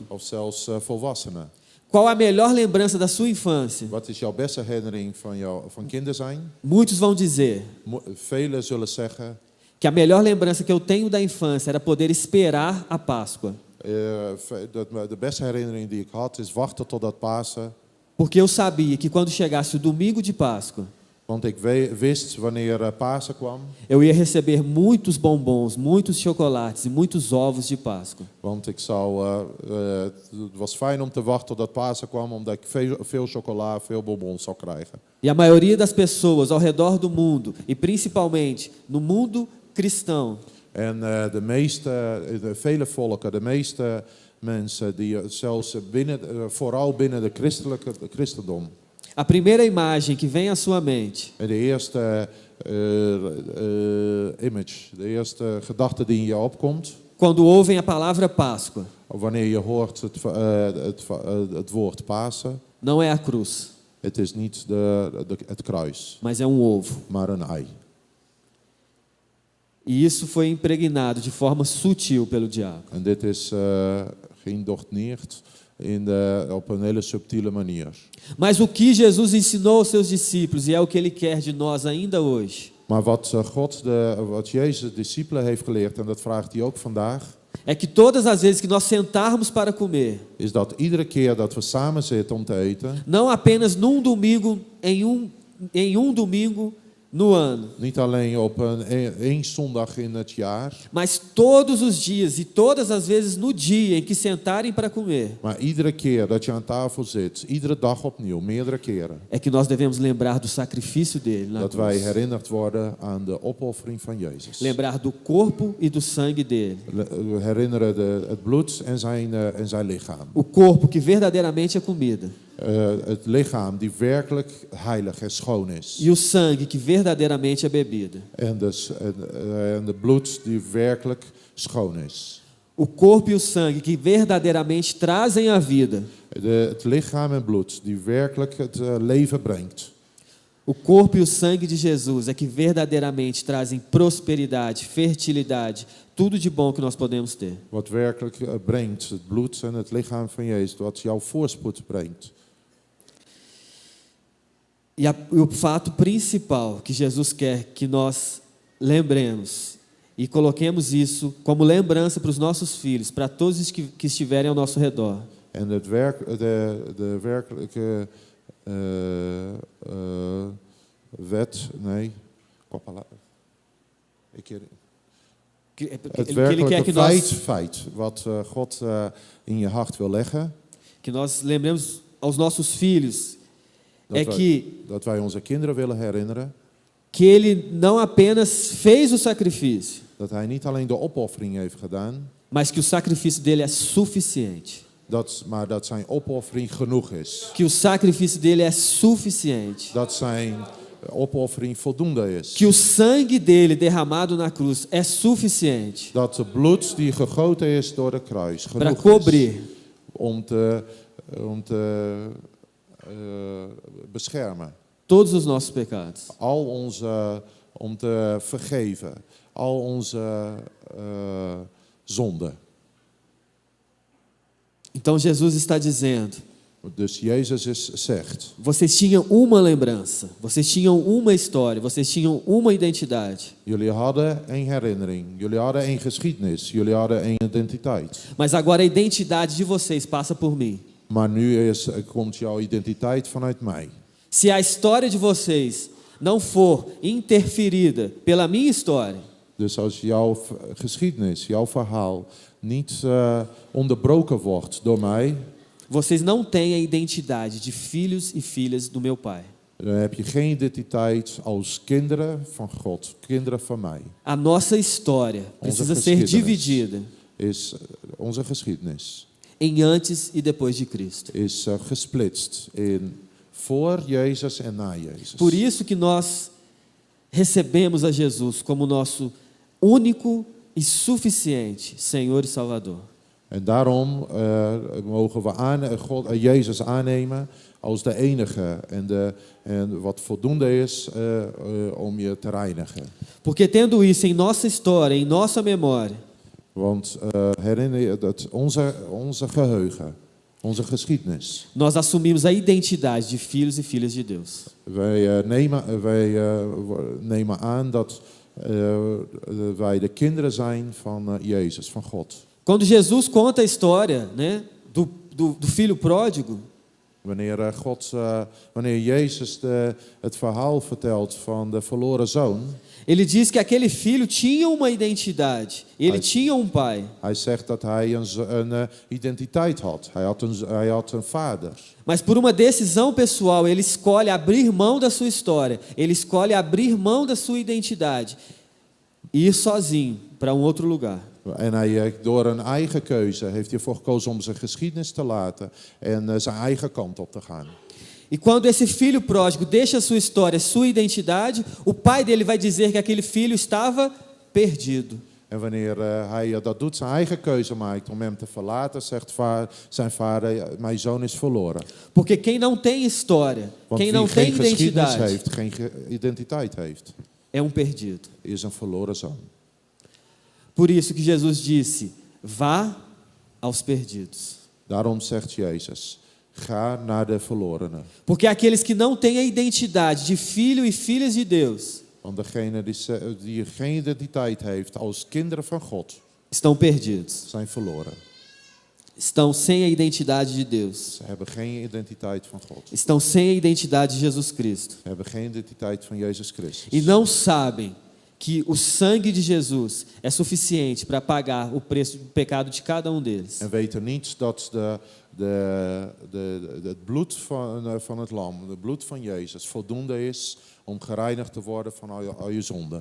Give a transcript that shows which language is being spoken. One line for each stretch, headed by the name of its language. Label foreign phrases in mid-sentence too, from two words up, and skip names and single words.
Dutch: of zelfs volwassenen,
Portuguese: qual a melhor lembrança da sua infância?
Dutch: wat is jouw beste herinnering van kinder zijn?
Portuguese: Muitos vão dizer
Dutch: Velen zullen zeggen
Portuguese: que a melhor lembrança que eu tenho da infância era poder esperar a Páscoa.
Dutch: De beste herinnering die ik had is wachten totdat Pasen.
Portuguese: porque eu sabia que quando chegasse o domingo de Páscoa,
Dutch: Want ik wist wanneer Pasen kwam.
Portuguese: eu ia receber muitos bombons, muitos chocolates e muitos ovos de Páscoa.
Dutch: Want het was fijn om te wachten totdat Pasen kwam, omdat ik veel chocola, veel bonbons zou krijgen.
Portuguese: E a maioria das pessoas ao redor do mundo, e principalmente no mundo cristão,
Dutch: En vele volken, de meeste mensen, die zelfs vooral binnen de christendom.
Portuguese: a primeira imagem que vem à sua mente
Dutch: En de eerste de eerste gedachte die in je opkomt,
Portuguese: quando ouvem a palavra Páscoa,
Dutch: wanneer je hoort het woord Pasen,
Portuguese: não é a cruz,
Dutch: het is niet het kruis,
Portuguese: mas é ovo.
Dutch: maar een ei.
Portuguese: E isso foi impregnado de forma sutil pelo diabo.
Dutch: En dit is geïndoctrineerd op een hele subtiele manier.
Portuguese: Mas o que Jesus ensinou aos seus discípulos, e é o que ele quer de nós ainda hoje,
Dutch: Maar wat Jezus de discipelen heeft geleerd, en dat vraagt hij ook vandaag,
Portuguese: é que todas as vezes que nós sentarmos para comer,
Dutch: is dat iedere keer dat we samen zitten om te eten,
Portuguese: não apenas num domingo, em um domingo no ano,
Dutch: niet alleen op één zondag in het jaar,
Portuguese: mas todos os dias e todas as vezes no dia em que sentarem para comer,
Dutch: maar iedere keer dat je aan tafel zit, iedere dag opnieuw, meerdere keren,
Portuguese: é que nós devemos lembrar do sacrifício dele na
Dutch: dat wij
Portuguese: cruz.
Dutch: herinnerd worden aan de opoffering van Jezus.
Portuguese: Lembrar do corpo e do sangue dele.
Dutch: We herinneren het bloed en zijn lichaam.
Portuguese: O corpo que verdadeiramente é comida.
Dutch: Het lichaam die werkelijk heilig en schoon is.
Portuguese: E o sangue que verdadeiramente é bebida.
Dutch: En de bloed die werkelijk schoon is.
Portuguese: O corpo e o sangue que verdadeiramente trazem a vida.
Dutch: Het lichaam en bloed die werkelijk het leven brengt.
Portuguese: O corpo e o sangue de Jesus é que verdadeiramente trazem prosperidade, fertilidade, tudo de bom que nós podemos ter.
Dutch: Wat werkelijk brengt, het bloed en het lichaam van Jezus, wat jouw voorspoed brengt.
Portuguese: E o fato principal que Jesus quer que nós lembremos e coloquemos isso como lembrança para os nossos filhos, para todos os que estiverem ao nosso redor.
Dutch: En de werkelijke wet, nee, het werkelijke feit wat God in je hart wil leggen.
Portuguese: Que nós lembremos aos nossos filhos
Dutch: dat wij onze kinderen willen herinneren.
Portuguese: Que ele não apenas fez o sacrifício,
Dutch: Dat hij niet alleen de opoffering heeft gedaan,
Portuguese: mas que o sacrifício dele é suficiente.
Dutch: Maar dat zijn opoffering genoeg is.
Portuguese: Que o sacrifício dele é suficiente.
Dutch: Dat zijn opoffering voldoende is.
Portuguese: Que o sangue dele derramado na cruz é suficiente.
Dutch: Dat de bloed die gegoten is door de kruis
Portuguese: para
Dutch: genoeg
Portuguese: cobrir
Dutch: is om te beschermen.
Portuguese: Todos os nossos pecados.
Dutch: Om te vergeven. Al onze zonden.
Portuguese: Então Jesus está dizendo.
Dutch: Dus Jezus zegt.
Portuguese: Vocês tinham uma lembrança. Vocês tinham uma história. Vocês tinham uma identidade.
Dutch: Jullie hadden een herinnering. Jullie hadden een geschiedenis. Jullie hadden een identiteit.
Portuguese: Mas agora a identidade de vocês passa por mim.
Dutch: Maar nu komt jouw identiteit vanuit mij.
Portuguese: Se a história de vocês não for interferida pela minha história,
Dutch: dus als jouw geschiedenis, jouw verhaal niet onderbroken wordt door mij,
Portuguese: vocês não têm a identidade de filhos e filhas do meu Pai.
Dutch: Dan heb je geen identiteit als kinderen van God, kinderen van mij.
Portuguese: A nossa história precisa ser dividida.
Dutch: Onze geschiedenis
Portuguese: em antes e depois de Cristo.
Dutch: Is gesplitst in voor Jezus en na Jezus.
Portuguese: Por isso que nós recebemos a Jesus como nosso único e suficiente Senhor e Salvador.
Dutch: En daarom mogen we Jezus aannemen als de enige en wat voldoende is om je te reinigen.
Portuguese: Porque tendo isso em nossa história, em nossa memória,
Dutch: want herinner je dat onze geheugen, onze geschiedenis.
Portuguese: Nós assumimos a identidade de filhos e filhas de Deus.
Dutch: Wij nemen aan dat wij de kinderen zijn van Jezus, van God.
Portuguese: Quando Jesus conta a história, né, do filho pródigo,
Dutch: Wanneer Jezus het verhaal vertelt van de verloren zoon,
Portuguese: ele diz que aquele filho tinha uma identidade, ele tinha um pai.
Dutch: hij zegt dat hij een identiteit had. Hij had een vader.
Portuguese: Mas por uma decisão pessoal, ele escolhe abrir mão da sua história, ele escolhe abrir mão da sua identidade e ir sozinho para um outro lugar.
Dutch: En door een eigen keuze heeft hij ervoor gekozen om zijn geschiedenis te laten en zijn eigen kant op te gaan.
Portuguese: E quando esse filho pródigo deixa sua história, sua identidade, o pai dele vai dizer que aquele filho estava perdido.
Dutch: En wanneer hij dat doet, zijn eigen keuze maakt om hem te verlaten, zegt zijn vader, mijn zoon is verloren.
Portuguese: Porque quem não tem história,
Dutch: Want
Portuguese: quem
Dutch: wie
Portuguese: não tem
Dutch: geen geschiedenis
Portuguese: identidade,
Dutch: heeft, geen identiteit heeft,
Portuguese: é um perdido.
Dutch: is een verloren zoon.
Portuguese: Por isso que Jesus disse: vá aos perdidos.
Dutch: Daarom zegt Jezus, ga naar de verlorenen.
Portuguese: Porque aqueles que não têm a identidade de filho e filhas de Deus
Dutch: Want degene die geen identiteit heeft als kinderen van God,
Portuguese: estão perdidos.
Dutch: zijn verloren.
Portuguese: Estão sem a identidade de Deus.
Dutch: Ze hebben geen identiteit van God.
Portuguese: Estão sem a identidade de Jesus Cristo.
Dutch: Ze hebben geen identiteit van Jezus Christus.
Portuguese: E não sabem que o sangue de Jesus é suficiente para pagar o preço do pecado de cada um deles.
Dutch: En weten niet dat het bloed van het lam, het bloed van Jezus, voldoende is om gereinigd te worden van al je zonden.